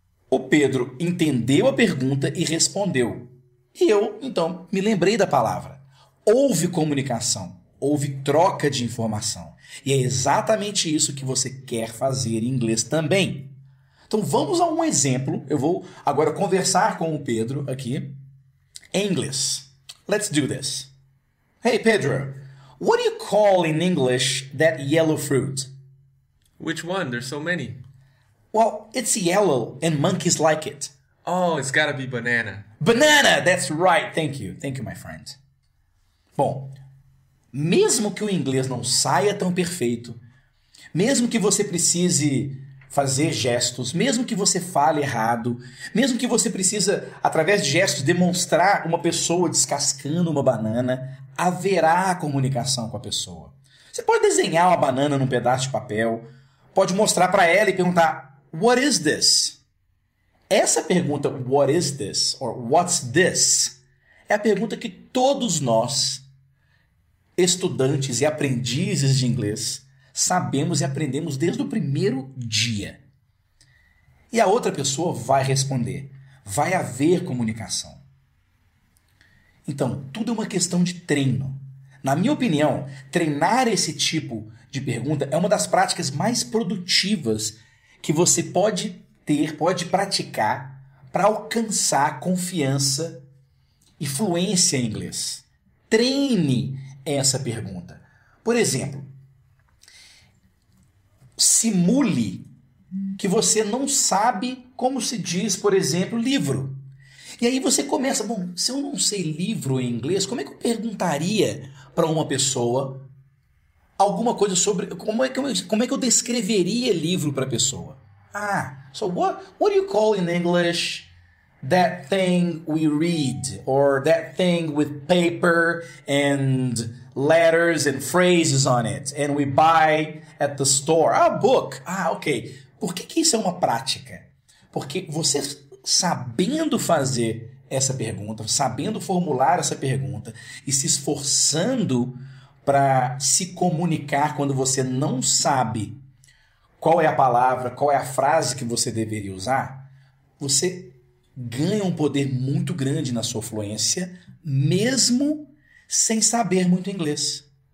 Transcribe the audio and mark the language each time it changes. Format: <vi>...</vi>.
<pt>O Pedro entendeu a pergunta e respondeu. E eu, então, me lembrei da palavra. Houve comunicação, houve troca de informação. E é exatamente isso que você quer fazer em inglês também. Então vamos a um exemplo. Eu vou agora conversar com o Pedro aqui em inglês.</pt> <en>Let's do this. Hey Pedro, what do you call in English that yellow fruit? Which one? There's so many. Well, it's yellow and monkeys like it. Oh, it's gotta be banana. Banana! That's right. Thank you. Thank you, my friend.</en> <pt>Bom, mesmo que o inglês não saia tão perfeito, mesmo que você precise fazer gestos, mesmo que você fale errado, mesmo que você precisa, através de gestos, demonstrar uma pessoa descascando uma banana, haverá comunicação com a pessoa. Você pode desenhar uma banana num pedaço de papel, pode mostrar para ela e perguntar,</pt> <en>what is this?</en> <pt>Essa pergunta,</pt> <en>what is this? Or what's this?</en> <pt>É a pergunta que todos nós, estudantes e aprendizes de inglês, sabemos e aprendemos desde o primeiro dia. E a outra pessoa vai responder. Vai haver comunicação. Então, tudo é uma questão de treino. Na minha opinião, treinar esse tipo de pergunta é uma das práticas mais produtivas que você pode ter, pode praticar para alcançar confiança e fluência em inglês. Treine essa pergunta. Por exemplo, simule que você não sabe como se diz, por exemplo, livro. E aí você começa, bom, se eu não sei livro em inglês, como é que eu perguntaria para uma pessoa alguma coisa sobre... Como é que eu descreveria livro para a pessoa?</pt> <en>So what do you call in English that thing we read? Or that thing with paper and letters and phrases on it and we buy at the store? Book. Ok.</en> <pt>Por que isso é uma prática? Porque você sabendo fazer essa pergunta, sabendo formular essa pergunta e se esforçando para se comunicar quando você não sabe qual é a palavra, qual é a frase que você deveria usar, você ganha um poder muito grande na sua fluência, mesmo sem saber muito inglês.</pt>